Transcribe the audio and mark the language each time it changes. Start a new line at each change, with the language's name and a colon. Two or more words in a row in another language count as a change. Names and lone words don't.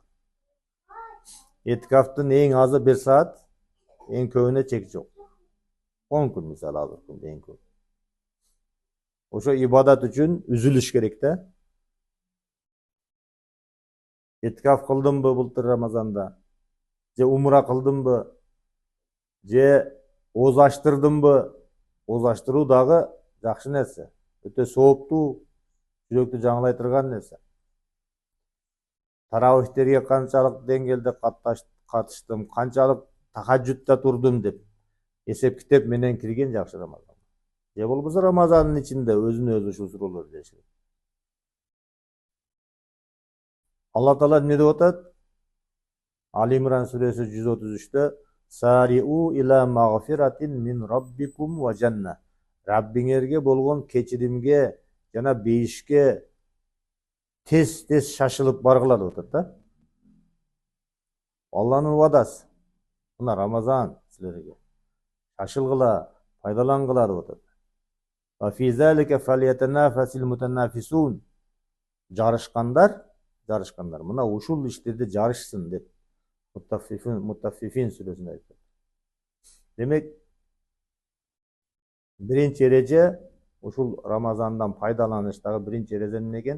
Kyrgyz: Этикафтын эң азы 1 саат, эң көбүнө чек жок. 10 күн мисалы азыр күн эң көп. Ошо ибадат үчүн үзүлүш керек да. Этикаф кылдымбы былтыр Рамазанда? Же умра кылдымбы? Же оз аштырдымбы? Оз аштыруу дагы жакшы нерсе. Өтө сооптуу, жүрөктү жаңылай турган нерсе. Таравихтерге канчалык деңгээлде катыштым, канчалык тахажжудта турдум деп эсеп китеп менен кирген жакшы Рамазан. Же болбосо Рамазандын ичинде өзүнө өзү ушул суроолорду бериш керек. Алла Таала эмне деп атат? Али Имран сүрөсү 133-тө
Arabic: سارعوا إلى مغفرة من ربكم وجنة.
Kyrgyz: Раббиңерге болгон кечиримге жана бейишке тез шашылып баргыла деп атат да. Алланын убадасы. Мына Рамазан силерге. Шашылгыла, пайдалангыла деп атат.
Arabic: وفي ذلك فليتنافس المتنافسون.
Kyrgyz: Жарышкандар, мына ушул иштерде жарышсын деп Муттаффифин сүрөсүндө айтат. Демек, биринчи эреже ушул Рамазандан пайдаланыштагы биринчи эреже эмне экен?